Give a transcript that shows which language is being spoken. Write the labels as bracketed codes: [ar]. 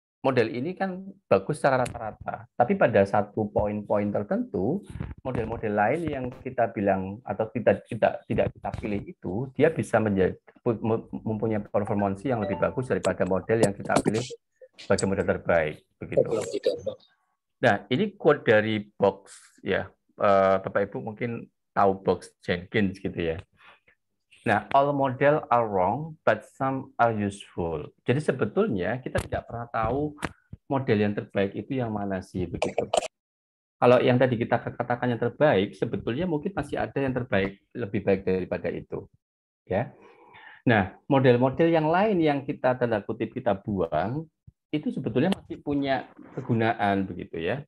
[id] model ini kan bagus secara rata-rata, tapi pada satu poin-poin tertentu, model-model lain yang kita bilang atau tidak kita pilih itu, dia bisa mempunyai performansi yang lebih bagus daripada model yang kita pilih sebagai model terbaik, begitu. Nah, ini quote dari Box ya, Bapak Ibu mungkin tahu Box Jenkins gitu ya. [en] Nah, all model are wrong, but some are useful. [id] Jadi sebetulnya kita tidak pernah tahu model yang terbaik itu yang mana sih, begitu. Kalau yang tadi kita katakan yang terbaik, sebetulnya mungkin masih ada yang terbaik, lebih baik daripada itu, ya. Nah, model-model yang lain yang kita tanda kutip kita buang, itu sebetulnya masih punya kegunaan, begitu ya.